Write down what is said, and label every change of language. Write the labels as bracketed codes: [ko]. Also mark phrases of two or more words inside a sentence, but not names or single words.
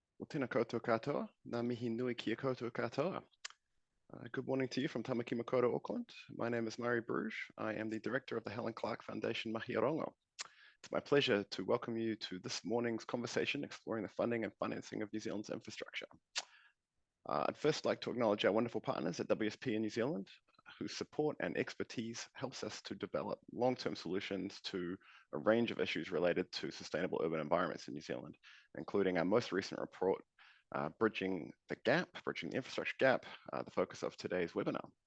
[mi] tēnā koutou katoa, ngā mihi nui kia koutou katoa. [en] Good morning to you from Tamaki Makaurau, Auckland. My name is Murray Bruges. I am the director of the Helen Clark Foundation Mahi Aotearoa. It's my pleasure to welcome you to this morning's conversation exploring the funding and financing of New Zealand's infrastructure. I'd first like to acknowledge our wonderful partners at WSP in New Zealand, whose support and expertise helps us to develop long-term solutions to a range of issues related to sustainable urban environments in New Zealand, including our most recent report, Bridging the Infrastructure Gap, the focus of today's webinar.